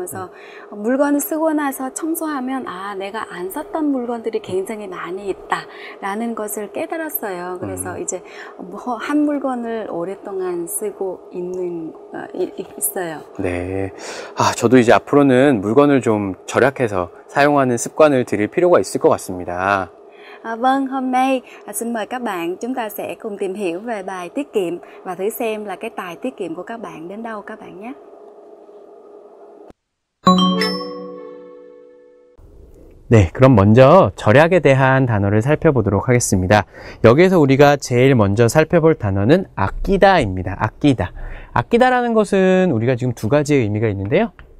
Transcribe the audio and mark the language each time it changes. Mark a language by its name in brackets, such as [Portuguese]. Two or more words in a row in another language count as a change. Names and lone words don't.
[Korean] 그래서 물건을 쓰고 나서 청소하면 내가 안 썼던 물건들이 굉장히 많이 있다라는 것을 깨달았어요. 그래서 이제 한 물건을 오랫동안 쓰고 있어요. 네. 저도 이제 앞으로는 물건을 좀 절약해서 사용하는 습관을 들일 필요가 있을 것 같습니다. [Vietnamese] Vâng, hôm nay xin mời các bạn chúng ta sẽ cùng tìm hiểu về bài tiết kiệm và thử xem là cái tài tiết kiệm của các bạn đến đâu các bạn nhé. [Korean] 네, 그럼 먼저 절약에 대한 단어를 살펴보도록 하겠습니다. 여기에서 우리가 제일 먼저 살펴볼 단어는 아끼다입니다. 아끼다. 아끼다라는 것은 우리가 지금 두 가지의 의미가 있는데요.